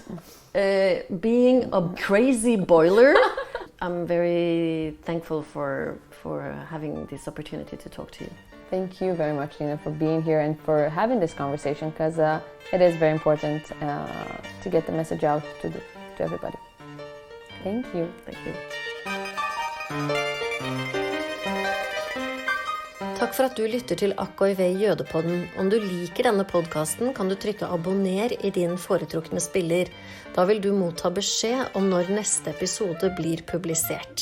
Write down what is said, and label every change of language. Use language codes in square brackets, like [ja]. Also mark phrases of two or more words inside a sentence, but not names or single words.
[en] Being a crazy boiler, I'm very thankful for having this opportunity to talk to you. Thank you very much, Nina, for being here and for having this conversation, because it is very important to get the message out to everybody. Thank you. Thank you. [no] Takk for at du lytter til Akk Oy Vey Jødepodden. Om du liker denne podcasten, kan du trykke abonner i din foretrukne spiller. Da vil du motta beskjed om når neste episode blir publisert.